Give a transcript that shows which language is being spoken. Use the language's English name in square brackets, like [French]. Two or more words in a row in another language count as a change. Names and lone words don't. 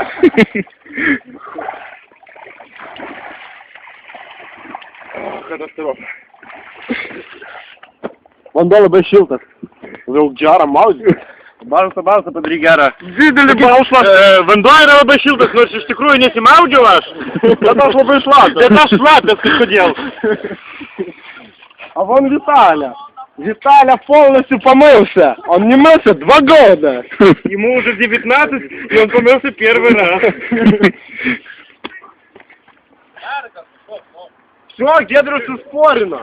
[Lithuanian] Katastrofa. Vanduo labai šiltas. Jau gerą maudį. Balsą padaryk gerą. Didelį balsą. Vanduo yra labai šiltas, nors iš tikrųjų nesimaudžiau aš. Bet aš labai šlapias. Bet aš šlapias kažkodėl. [Russian] А вон Виталя. Виталя полностью помылся. Он не мылся 2 года. Ему уже 19, и он помылся первый раз. Все, Гедрус успорено.